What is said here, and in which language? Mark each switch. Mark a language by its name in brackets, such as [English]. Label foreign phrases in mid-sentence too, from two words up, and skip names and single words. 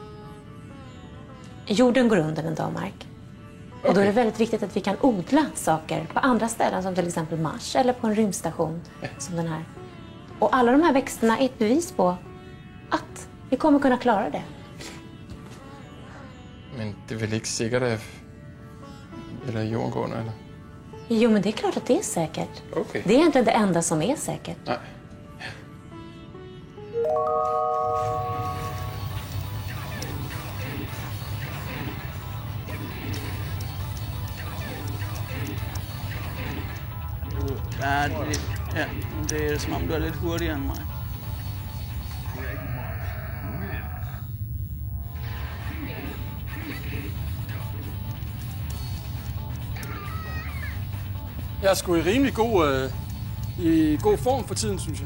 [Swedish] Jorden går under en dag, Mark. Och då är det väldigt viktigt att vi kan odla saker på andra ställen, som till exempel Mars eller på en rymdstation som den här. Och alla de här växterna är ett bevis på att vi kommer kunna klara det. [Danish] Men det er vel ikke sikkert, at eller jorden går under, eller? [Swedish] Jo, men det är klart att det är säkert. [Danish] Okay. [Swedish] Det är egentligen det enda som är säkert. [Danish] Nej. Ja, det er som om du er lidt hurtigere end mig. Jeg er sgu i rimelig god form for tiden, synes jeg.